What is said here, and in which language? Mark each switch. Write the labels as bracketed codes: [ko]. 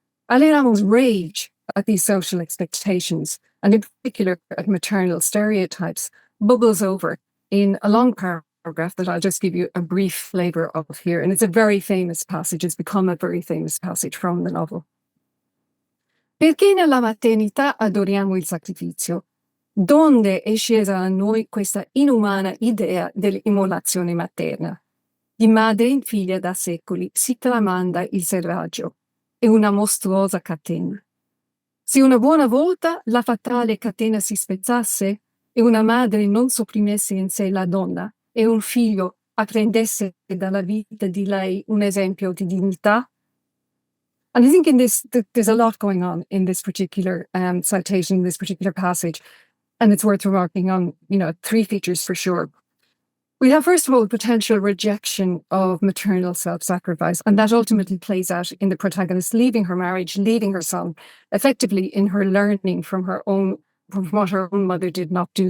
[en] Aleramo's rage at these social expectations, and in particular at maternal stereotypes, bubbles over in a long paragraph that I'll just give you a brief flavour of here. And it's a very famous passage. It's become a very famous passage from the novel. [it] Perché nella maternità adoriamo il sacrificio? Donde è scesa a noi questa inumana idea dell'immolazione materna? Di madre in figlia da secoli si tramanda il serraggio. È una mostruosa catena. Se una buona volta la fatale catena si spezzasse e una madre non sopprimesse in sé la donna e un figlio apprendesse dalla vita di lei un esempio di dignità. [en] And I think in this, there's a lot going on in this particular citation, this particular passage, and it's worth remarking on, 3 features for sure. We have, first of all, potential rejection of maternal self-sacrifice, and that ultimately plays out in the protagonist leaving her marriage, leaving her son, effectively in her learning from what her own mother did not do.